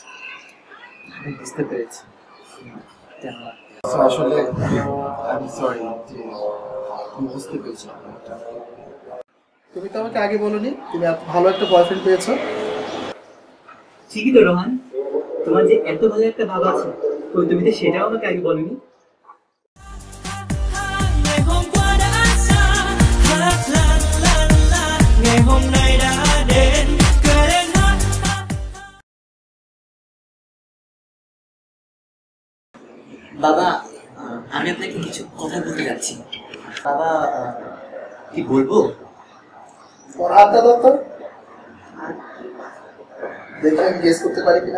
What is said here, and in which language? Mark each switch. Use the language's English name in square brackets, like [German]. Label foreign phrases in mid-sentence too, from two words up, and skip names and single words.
[Bangla] বুঝতে পেরেছি। আসলে আমি সরি যে তুমি বুঝতে পেরেছি। তুমি তো আমাকে আগে বলোনি তুমি এত ভালো একটা বয়ফ্রেন্ড পেয়েছো। ঠিকই তো রোহান, তোমার যে এত ভালো একটা ভাব আছে, ওই তুমি তো সেটাও আমাকে আগে বলোনি। [Vietnamese] ngày hôm qua đã xa hát lan lan lan ngày hôm nay đã đến cười lên hát [Bangla] বাবা আমি আপনাকে কিছু কথা বলতে যাচ্ছি। বাবা কি বলবো? তোর হাতটা দাও তো, দেখি আমি গেস করতে পারি কিনা।